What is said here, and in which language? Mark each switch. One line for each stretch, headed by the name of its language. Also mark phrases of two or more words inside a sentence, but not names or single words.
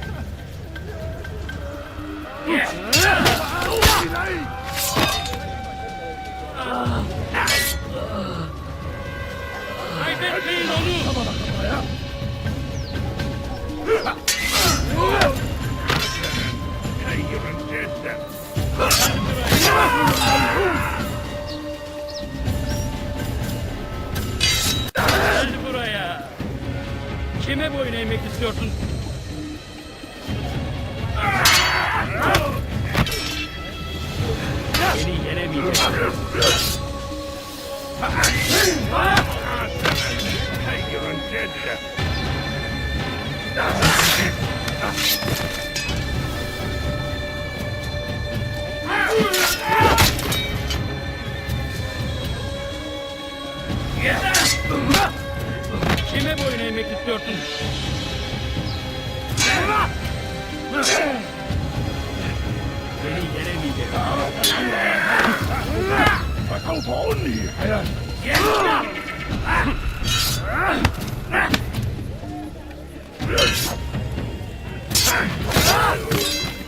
Turkish: Kaybetmeyin onu!
Arabic: ماهر جدا
Turkish: Gel buraya! Kime boyun eğmek istiyorsun? Beni yenemeyeceksin.
Arabic: ماهر جدا
Turkish: Kime boyun eğmek istiyorsun? Beni yenemeyeceksin.
Arabic: فسوف أنهي حياتي